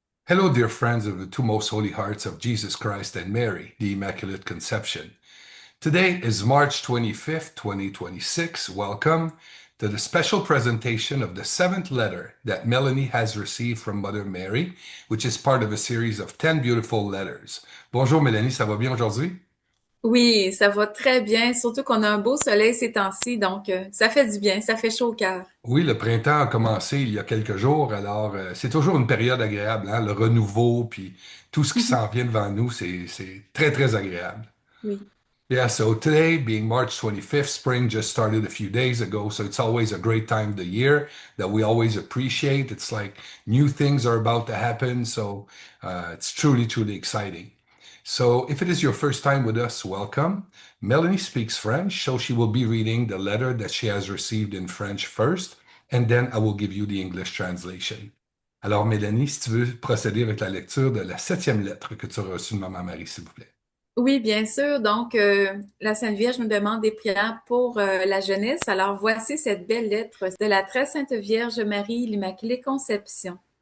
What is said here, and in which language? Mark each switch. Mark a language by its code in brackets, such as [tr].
[en] Hello, dear friends of the two most holy hearts of Jesus Christ and Mary, the Immaculate Conception. Today is March 25th, 2026. Welcome to the special presentation of the seventh letter that Melanie has received from Mother Mary, which is part of a series of 10 beautiful letters. [fr] Bonjour Mélanie, ça va bien aujourd'hui? Oui, ça va très bien, surtout qu'on a un beau soleil ces temps-ci, donc ça fait du bien, ça fait chaud au cœur. Oui, le printemps a commencé il y a quelques jours, alors c'est toujours une période agréable, hein? Le renouveau, puis tout ce qui s'en vient devant nous, c'est très, très agréable. Oui. [en] Yeah, so today being March 25th, spring just started a few days ago, so it's always a great time of the year that we always appreciate. It's like new things are about to happen, so it's truly, truly exciting. So if it is your first time with us, welcome. Melanie speaks French, so she will be reading the letter that she has received in French first, and then I will give you the English translation. [fr] Alors, Mélanie, si tu veux procéder avec la lecture de la septième lettre que tu as reçue de Maman Marie, s'il vous plaît. Oui, bien sûr. Donc, la Sainte Vierge nous demande des prières pour la jeunesse. Alors, voici cette belle lettre de la très Sainte Vierge Marie, l'Immaculée Conception.